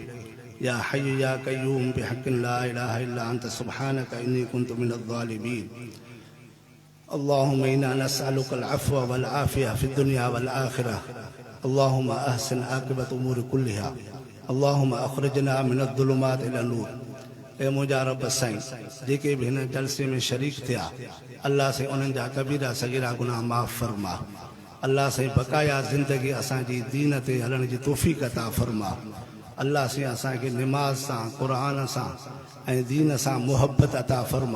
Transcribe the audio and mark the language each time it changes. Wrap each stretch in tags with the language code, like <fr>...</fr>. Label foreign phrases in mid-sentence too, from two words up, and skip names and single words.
<ar>يا حي يا قيوم بحق لا إله إلا أنت سبحانك إني كنت من الظالمين. اللهم إنا نسألك العفو والعافية في الدنيا والآخرة. اللهم أحسن عاقبة أمور كلها اللهم أخرجنا من الظلمات إلى النور.</ar> <sd>ए मुंहिंजा रब साईं, जेके बि हिन जलसे में शरीक थिया, अल्लाह साईं उन्हनि जा कबीरा सगीरा गुनाह माफ़ फरमा। अल्लाह साईं बक़ाया ज़िंदगी असांजी दीन ते हलण जी तौफ़ीक़ अता फरमा। अल्लाह साईं असांखे निमाज़ सां, क़ुरान सां ऐं दीन सां मुहबत अता फरमा।</sd>